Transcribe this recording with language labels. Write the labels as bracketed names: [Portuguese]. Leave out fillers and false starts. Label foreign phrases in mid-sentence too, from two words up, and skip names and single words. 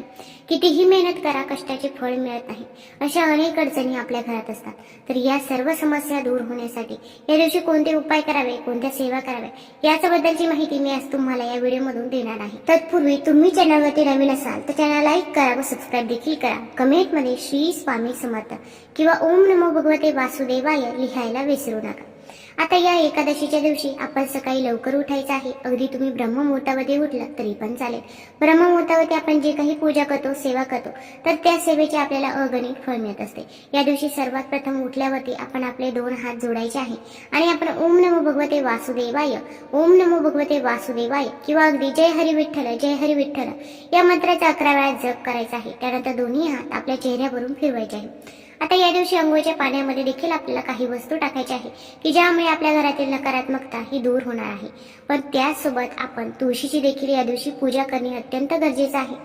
[Marathi] कितीही मेहनत करा, कष्टाचे फळ मिळत नाही. अशा अनेक अडचणी आपल्या घरात असतात. तर या सर्व समस्या दूर होण्यासाठी या दिवशी कोणते उपाय करावे, कोणत्या सेवा कराव्या याच्याबद्दलची माहिती मी आज तुम्हाला या व्हिडिओमधून देणार आहे. तत्पूर्वी तुम्ही चॅनलवरती नवीन असाल तर चॅनल लाईक करा व सबस्क्राईब देखील करा. कमेंटमध्ये श्री स्वामी समर्थ किंवा [Sanskrit] ओम नमो भगवते वासुदेवाय [Marathi] लिहायला विसरू नका. आता या एकादशीच्या दिवशी आपण सकाळी लवकर उठायचं आहे. अगदी तुम्ही ब्रह्ममुहूर्तामध्ये उठला तरी पण चालेल. ब्रह्ममुहूर्तावरती आपण जे काही पूजा करतो, सेवा करतो तर त्या सेवेचे आपल्याला अगणित फळ मिळत असते. या दिवशी सर्वात प्रथम उठल्यावरती आपण आपले 2 हात जोडायचे आहे आणि आपण [Sanskrit] ओम नमो भगवते वासुदेवाय, ओम नमो भगवते वासुदेवाय [Marathi] किंवा अगदी जय हरी विठ्ठल, जय हरी विठ्ठल या मंत्राचा 11 वेळा जप करायचा आहे. त्यानंतर दोन्ही हात आपल्या चेहऱ्यावरून फिरवायचे आहे. आता या दिवशी अंघोळीच्या पाण्यामध्ये देखील आपल्याला काही वस्तू टाकायच्या आहे की ज्यामुळे आपल्या घरातील नकारात्मकता ही दूर होणार आहे. पण त्याचसोबत आपण तुळशीची देखील या दिवशी पूजा करणे अत्यंत गरजेचं आहे.